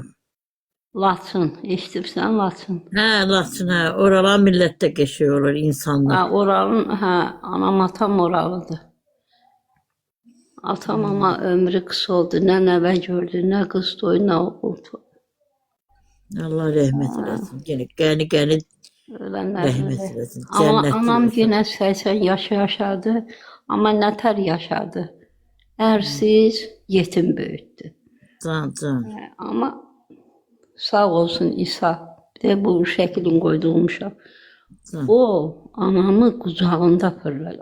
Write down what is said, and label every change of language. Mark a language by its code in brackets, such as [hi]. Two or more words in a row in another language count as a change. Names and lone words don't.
[az] Laçın, eşitibsən Laçın. Ha, Laçın ha. [tr] Oralar millette geçiyorlar insanlar. [az] Hə, oranın, hə, anam, atam oralıdır. Atam ama ömrü qısa oldu, nə nəvə gördü, nə qız toyu, nə oğul toyu. [tr] Allah rahmet eylesin. Gene [az] Ölənlər [tr] rahmet öyle. eylesin. Ama Cennet [az] anam [tr] eylesin. [az] yenə 80 yaş yaşadı, amma nətər yaşadı. Ərsiz, yetim böyütdü. Can. Amma sağ olsun İsa, bir də bu şəklin qoyduğum uşaq. O, anamı qucağında fırladı.